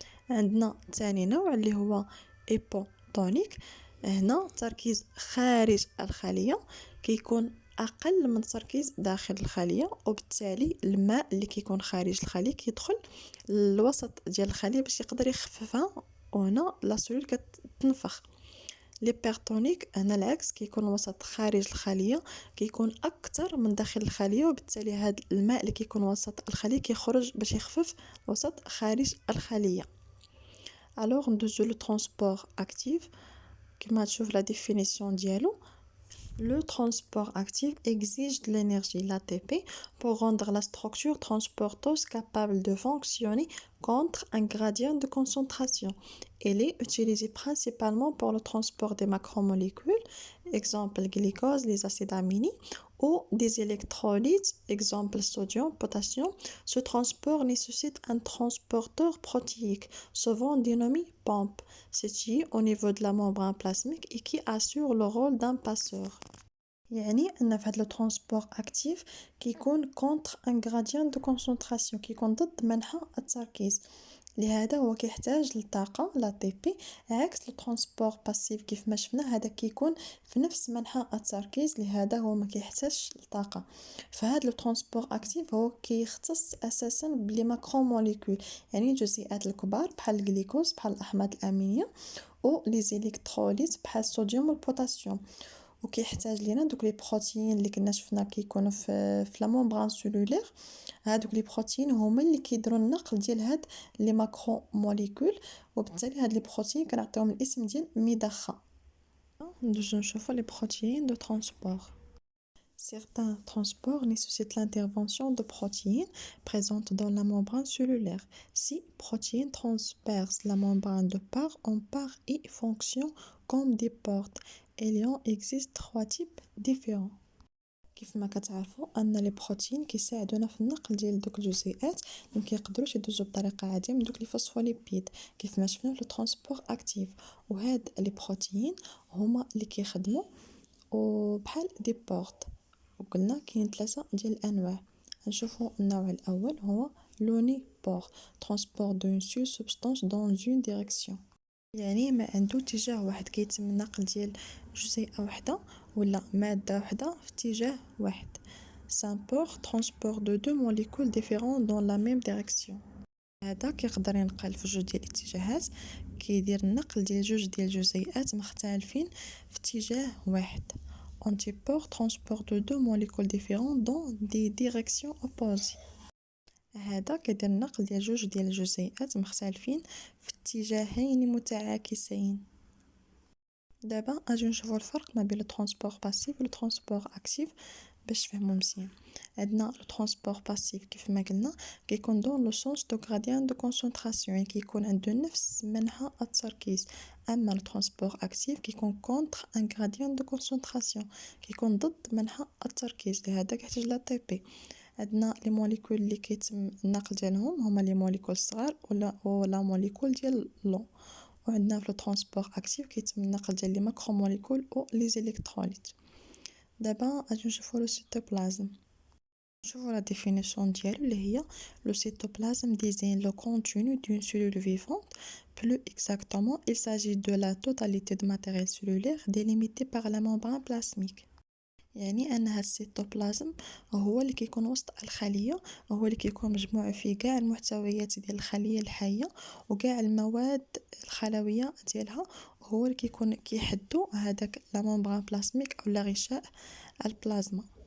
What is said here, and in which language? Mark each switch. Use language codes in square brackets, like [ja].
[ar] عندنا ثاني نوع اللي هو ايبوتونيك، هنا تركيز خارج الخليه كيكون اقل من التركيز داخل الخليه، وبالتالي الماء اللي كيكون خارج الخليه كيدخل للوسط ديال الخليه باش يقدر يخففها، وهنا لا سيلول كتنفخ. ليبرتونيك هنا العكس، كيكون الوسط خارج الخلية كيكون أكثر من داخل الخلية، وبالتالي هذا الماء اللي كيكون وسط الخلية كيخرج باش يخفف الوسط خارج الخلية. الوغ ندوزو لو ترونسبور اكتيف. كما تشوف لا ديفينيسيون ديالو: [fr] le transport actif exige de l'énergie, l'ATP, pour rendre la structure transporteuse capable de fonctionner contre un gradient de concentration. Elle est utilisée principalement pour le transport des macromolécules, exemple glucose, les acides aminés, ou des électrolytes, exemple sodium, potassium. Ce transport nécessite un transporteur protéique, souvent dénommé pompe, situé au niveau de la membrane plasmique et qui assure le rôle d'un passeur. [ar] يعني أن في هذا الترونسبور أكتيف كيكون [fr] كونتر ان غراديان دو كونسونطراسيون، [ar] كيكون ضد منحى التركيز، لهذا هو كيحتاج للطاقة لا تي بي، عكس الترونسبور باسيف كيف ما شفنا هذا كيكون في نفس منحى التركيز، لهذا هو ما كيحتاجش للطاقة. فهذا الترونسبور أكتيف هو كيختص أساسا بلي ماكرو موليكول، يعني الجزيئات الكبار بحال الجليكوز بحال الأحماض الأمينية، و لي زيليكتروليت بحال الصوديوم والبوتاسيوم. وكيحتاج لينا دوك لي بروتيين اللي كنا شفنا كيكونوا في لا ممبران سيلولير. هادوك لي بروتيين هما اللي كيديروا النقل ديال هاد لي ماكرو موليكول، وبالتالي هاد لي بروتيين كنعطيوهم الاسم ديال مضخه. ندوزو نشوفوا لي بروتيين دو ترونسبور. [fr] Certains transports nécessitent l'intervention de protéines présentes dans la membrane cellulaire. Ces protéines transpercent la membrane de part en part et fonctionnent comme des portes. Il y en existe 3 types différents. [ar] كيف ما كتعرفوا ان لي بروتين كيساعدونا في النقل ديال دوك الجزيئات اللي مكيقدروش يدوزو بطريقه عاديه من دوك لي فوسفوليبيد كيف ما شفنا في لو ترونسبور اكتيف. وهاد لي بروتين هما اللي كيخدموا وبحال دي بورت. وقلنا كاين 3 ديال الانواع. نشوفوا النوع الاول هو لوني بور، [fr] ترونسبور دون سول سبستانس دون اون ديريكسيون، [ar] يعني ما عنده اتجاه واحد، كيتم النقل ديال جزيئه واحده ولا ماده واحده في اتجاه واحد. [fr] سامبور ترونسبور دو دو موليكول ديفيرون دون لا ميم ديريكسيون. [ar] هذا كيقدر ينقل في جوج ديال الاتجاهات، كيدير النقل ديال جوج ديال الجزيئات مختلفين في اتجاه واحد. [fr] Antipore transport de deux molécules différentes dans des directions opposées. [ar] هذا كيدير النقل ديال جوج ديال الجزيئات مختلفين في اتجاهين متعاكسين. دابا اجي نشوفوا الفرق ما بين الترونسبور باسيف و الترونسبور اكتيف باش تفهموا مزيان. عندنا لو ترونسبور باسيف كيف ما قلنا كيكون [fr] دون لو سونس دو غراديان دو كونسونطراسيون، [ar] يعني كيكون عنده نفس منحى التركيز. اما لو ترونسبور اكتيف كيكون [fr] كونتر ان غراديان دو كونسونطراسيون، [ar] كيكون ضد منحى التركيز، لهذا كيحتاج لا تي بي. عندنا لي موليكول اللي كيتم النقل ديالهم هما لي موليكول الصغار ولا موليكول ديال لو. وعندنا في لو ترونسبور اكتيف كيتم النقل ديال لي ماكرو موليكول و لي زيليكتروليت. دابا غادي نشوفوا لو سيتوبلازم. نشوفوا لا ديفينيسيون ديالو اللي هي لو سيتوبلازم [fr] désigne le contenu d'une cellule vivante. Plus exactement, il s'agit de la totalité de matériel cellulaire délimité par la membrane plasmique. [ar] يعني ان هاد السيتوبلازم هو اللي كيكون وسط الخليه، هو اللي كيكون مجموع فيه كاع المحتويات ديال الخليه الحيه وكاع المواد الخلويه ديالها، هو اللي كيكون كيحدو هذاك لا ممبران بلازميك او لا غشاء البلازما.